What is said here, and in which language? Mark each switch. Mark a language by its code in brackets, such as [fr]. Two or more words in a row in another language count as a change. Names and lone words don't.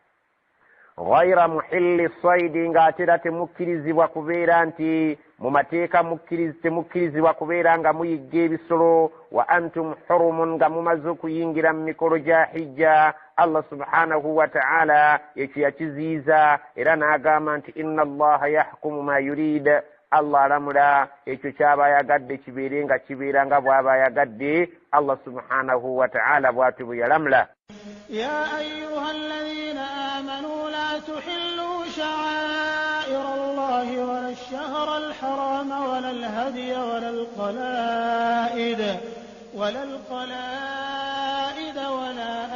[ar] غير محلي الصيد, [lg] ng'ate era temukkirizibwa kubeera nti mu mateeka temukkirizibwa kubeera nga muyigga ebisolo, [ar] وأنتم حرم, [lg] nga mumaze okuyingira mu mikolo gya hijja. [ar] الله سبحانه وتعالى [lg] ekyo yakiziyiza era n'agamba nti [ar] إن الله يحكم ما يريد, [lg] Allah alamula ekyo kyaba ayagadde kibeere nga kibeera nga bw'aba ayagadde. [ar] الله سبحانه وتعالى [lg] bw'atyo bwe yalamula. [ar] يا أيها الذين آمنوا لا تحلوا شعائر الله ولا الشهر الحرام ولا الهدي ولا القلائد ولا